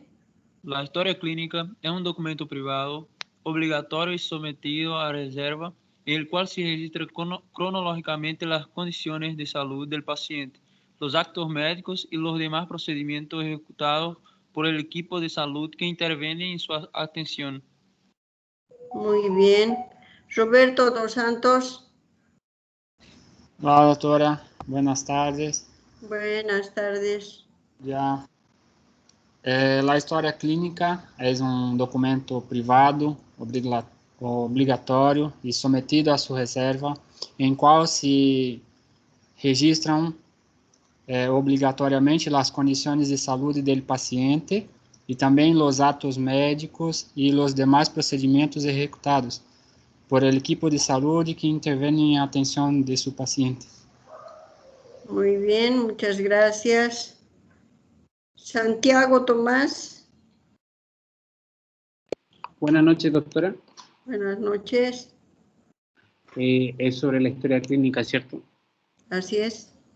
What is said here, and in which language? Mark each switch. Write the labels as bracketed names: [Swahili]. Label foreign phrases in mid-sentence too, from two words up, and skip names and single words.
[Spanish] La historia clínica es un documento privado, obligatorio y sometido a reserva, en el cual se registra cronológicamente las condiciones de salud del paciente, los actos médicos y los demás procedimientos ejecutados por el equipo de salud que interviene en su atención. Muy bien. Roberto dos Santos. Hola, doctora. Buenas tardes. Buenas tardes. Ya. [Portuguese] La história clínica é um documento privado, obrigatório e sometido à sua reserva, em qual se registram obrigatoriamente as condições de saúde do paciente e também os atos médicos e os demais procedimentos executados [Spanish] por el equipo [Portuguese] de saúde que intervém em atenção de seu paciente. [Spanish] Muy bien, muchas gracias. Santiago Tomás. Buenas noches, doctora. Buenas noches. Es sobre la historia clínica, ¿cierto? Así es.